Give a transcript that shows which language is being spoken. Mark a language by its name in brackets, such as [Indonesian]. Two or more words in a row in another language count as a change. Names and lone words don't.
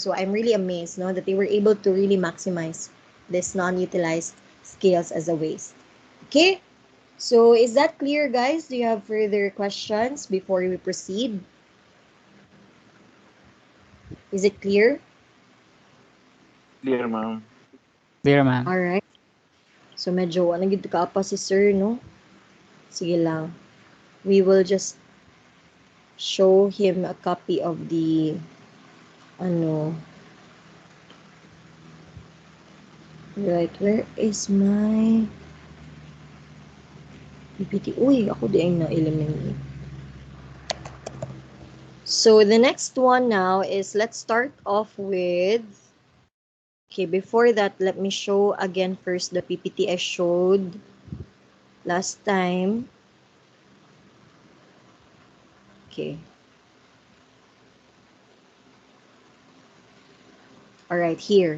[English] So I'm really amazed, no, that they were able to really maximize this non-utilized skills as a waste. Okay, so is that clear, guys? Do you have further questions before we proceed? Is it clear? Clear, ma'am. Clear, ma'am. All right. [Cebuano] So medyo nagid ka pa si sir, no? Sige lang. [English] We will just show him a copy of the ano. Right, where is my PPT? [Cebuano] Uy, ako di ang na-eliminate. [English] So the next one now is, let's start off with, okay, before that, let me show again first the PPT I showed last time. Okay. All right, here.